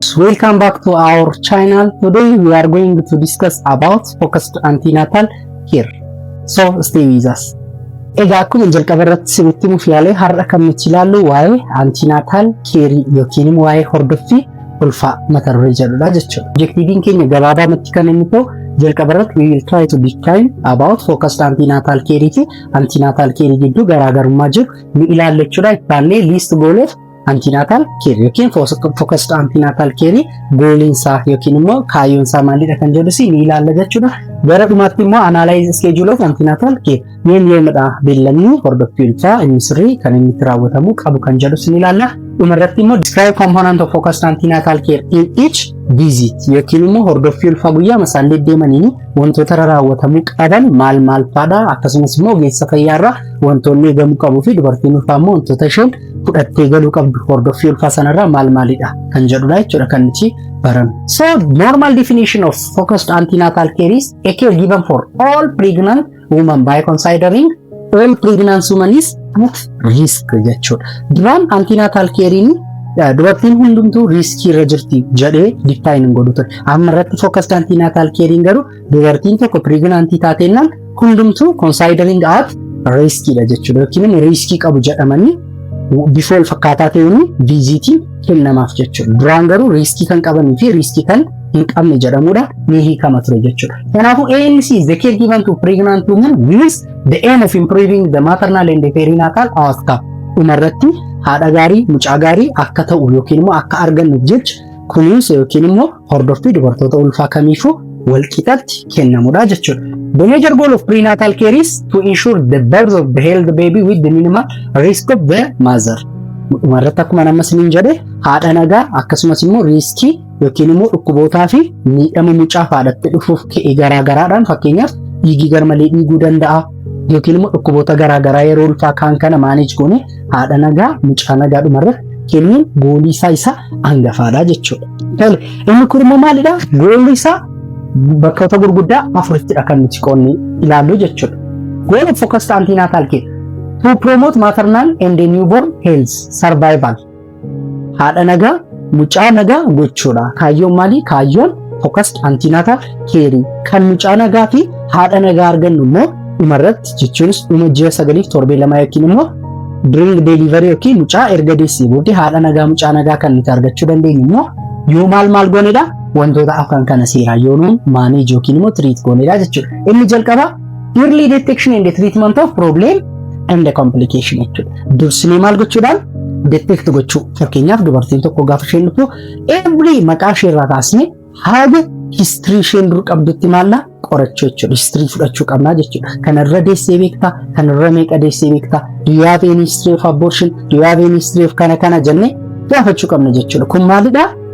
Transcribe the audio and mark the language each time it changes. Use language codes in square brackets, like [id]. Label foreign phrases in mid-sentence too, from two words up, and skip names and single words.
[en] Welcome back to our channel. Today we are going to discuss about focused antenatal care. So stay with us. [om] Egaa akkuma jalqaba irratti isinitti himuuf yaale har'a kan nuti ilaallu waa'ee [en] antenatal care [om] yookiin waa'ee hordoffii ulfaa mata duree jedhudha jechuudha. Objektiiviin keenya gabaabumatti kan inni ta'u jalqaba irratti [en] we will try to define about focused antenatal care [om] fi [en] antenatal care [om] gidduu garaagarummaa jiru ni ilaalla jechuudha. Ittaanee list gooleef [en] antenatal care [om] yookiin [en] focused antenatal care [om] gooliinsaa yookiin immoo kaayyoonsaa maalidha kan jedhu ni ilaalla jechuudha. Gara dhumaatti immoo [en] analyze schedule of antenatal care [om] yoomidha beellamni hordoffii ulfaa inni sirrii kan inni itti raawwatamuu qabu kan jedhu ni ilaalla. Dhumarratti immoo [en] describe component of focused antenatal care in each visit [om] yookiin immoo hordoffii ulfaa guyyaa masaan deddeemanii wantoota raawwatamuu qaban maal faadha akkasumas immoo ogeessa fayyaarraa wantoonni eegamuu qabuu fi dubartiin ulfaa immoo wantoota isheen fudhattee galuu qabdu hordoffii ulfaa sanarraa maalidha kan jedhudha jechuudha kan nuti barannu. [en] So normal definition of focused antenatal care is a care given for all pregnant women by considering all pregnant women is at risk jechuudha. [om] Duraan [en] antenatal care [om] dubartiin hundumtuu riskii irra jirti jedhee define godhu ture. Amma irratti [en] focused antenatal care [om] garuu dubartiin tokko pregnant taateennan hundumtuu [en] considering at [om] riskidha jechuudha. Yookiin riskii qabu jedhamanii bifa wal fakkaataa ta'uun vizitiin kennamaaf jechuudha. Duraan garuu riskii kan qabanii fi riskii kan hin qabne jedhamuudha ni hiikama ture jechuudha. [en] Kanaafuu ANC is the care given to pregnant women with the aim of improving the maternal and the perinatal outcome. [om] Umarratti haadha gaarii, mucaa gaarii akka ta'u yookiin immoo akka argannuuf jecha kunuunsa yookiin immoo hordoffii dubartoota ulfaa kamiifuu wal qixatti kennamuudha jechuudha. [en] The major goal of prenatal care is to ensure the birth of the healthy baby with the minimal risk of the mother. [om] Umarratti akkuma nama siniin jedhe haadha nagaa akkasumas immoo riskii yookiin immoo dhukkubootaa fi miidhama mucaa haadhatti dhufuuf ka'e garaagaraadhaan fakkeenyaaf dhiigii garmalee dhiiguu danda'a yookiin immoo dhukkuboota garaagaraa yeroo ulfaa kaan kana [en] manage goone [om] haadha nagaa mucaa nagaa dhumarratti kennuun goolii isaa hangafaadha jechuudha. Inni kun immoo maalidha? Goolii isaa bakkoota gurguddaa afurittidha kan nuti qoonni ilaallu jechuudha. [en] Goal of focused antenatal care to promote maternal and newborn health survival. [om] Haadha nagaa mucaa nagaa gochuudha. Kaayyoon maali? Kaayyoon [en] focused antenatal care [om] kan mucaa nagaa fi haadha nagaa argannu immoo dhumarratti jechuunis dhuma ji'a 9-7 yookiin immoo [en] during delivery [om] yookiin mucaa erga deessee booddee haadha nagaa mucaa nagaa kan nuti argachuu dandeenyu immoo yoo maal goonedha? Wantoota afran kana seeraa yoonuun manage yookiin immoo treat goonedha jechuudha. Inni jalqaba [en] early detection and treatment of problem and the complication jechuudha. [om] Dursinee maal gochuudhaan detect gochuu. Fakkeenyaaf dubartiin tokko gaafa isheen dhuftu every maqaa ishee irraa kaasnee haga history isheen dur qabdutti maalla qorachuu jechuudha. History fudhachuu qabnaa jechuudha. Kanarra deessee beektaa, kanarra meeqa deessee beektaa, [en] do you have any history of abortion, do you have any history of [om] kana jennee gaafachuu qabna jechuudha. Kun maalidha?